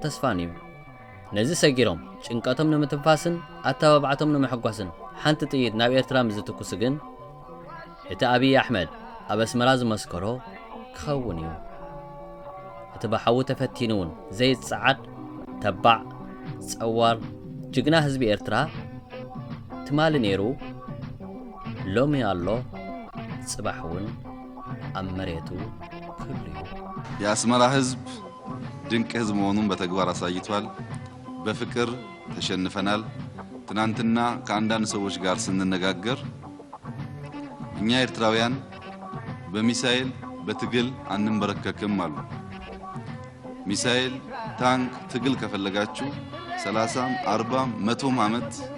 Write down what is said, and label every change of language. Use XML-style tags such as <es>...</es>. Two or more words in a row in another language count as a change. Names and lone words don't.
<ti>ተስፋን እዩ ነዚ ሰጊሮም ጭንቀቶም ንምትንፋስን ኣተባብዓቶም ንምሕጓስን ሓንቲ ጥይት ናብ ኤርትራ ምዝትኩስ ግን እቲ ኣብይ ኣሕመድ ኣብ ኣስመራ ዝመስከሮ ክኸውን እዩ እቲ ብሓዊ ተፈቲኑ እውን ዘይጸዓድ ተባዕ ጸዋር ጅግና ህዝቢ ኤርትራ ትማሊ ነይሩ ሎሚ ኣሎ ጽባሕ እውን ኣብ መሬቱ ክህሉ እዩ</ti> <am>የአስመራ ህዝብ ድንቅ ህዝብ መሆኑን በተግባር አሳይቷል በፍቅር ተሸንፈናል ትናንትና ከአንዳንድ ሰዎች ጋር ስንነጋገር እኛ ኤርትራውያን በሚሳኤል በትግል አንንበረከክም አሉ ሚሳኤል ታንክ ትግል ከፈለጋችሁ 30 40 100 ዓመት</am>